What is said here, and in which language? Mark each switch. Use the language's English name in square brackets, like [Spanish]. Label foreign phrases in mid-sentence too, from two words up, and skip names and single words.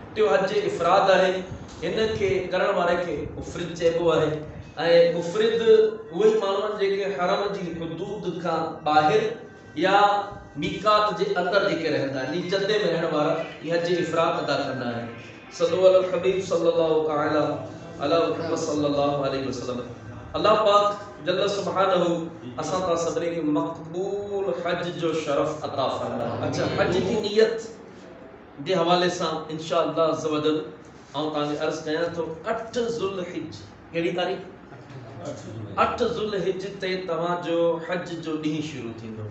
[Sindhi] टियों हज इफ़राद आहे। हिन खे करण वारे खे मुफ़रिद चइबो आहे ऐं मुफ़रिद उहे ई माण्हू आहिनि जेके हरम जी हुदूद खां ॿाहिरि या मीकात जे अंदरि जेके रहंदा आहिनि, जदे में रहण वारा ही हज इफ़राद अदा कंदा आहिनि। [Arabic] صلى الله عليه حبيب صلى الله تعالى على محمد صلى الله عليه وسلم. [Sindhi] अल्लाह पाक [Arabic] جل سبحانه [Sindhi] असां ता सभिनी खे मक़बूल हज जो शरफ़ अता फरमाए। अच्छा, हज जी नियत जे हवाले सां [Arabic] إن شاء الله عز وجل [Sindhi] आउं तव्हांखे अर्ज़ कयां थो। 8 ज़ुल्हिज, कहिड़ी तारीख़? 8 ज़ुल्हिज ते तव्हांजो हज जो ॾींहुं शुरू थींदो।